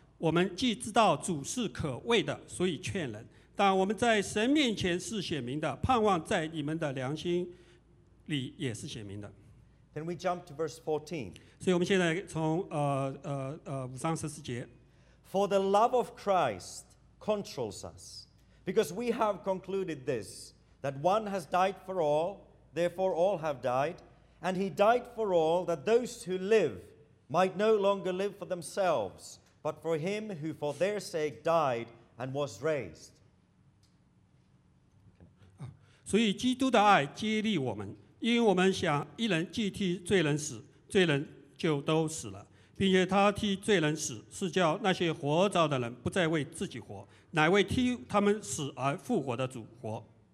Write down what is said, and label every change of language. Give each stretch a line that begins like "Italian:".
Chinese: 我们既知道主是可畏的，所以劝人，但我们在神面前是显明的，盼望在你们的良心里也是显明的。
English: Then we jump to verse 14.
Chinese: 所以我们现在从五章十四节。
English: For the love of Christ controls us, because we have concluded this, that one has died for all, therefore all have died, and he died for all, that those who live might no longer live for themselves, but for him who for their sake died and was raised.
Chinese: 所以基督的爱激励我们，因为我们想一人既替罪人死，罪人就都死了，并且他替罪人死，是叫那些活着的人不再为自己活，乃为替他们死而复活的主活。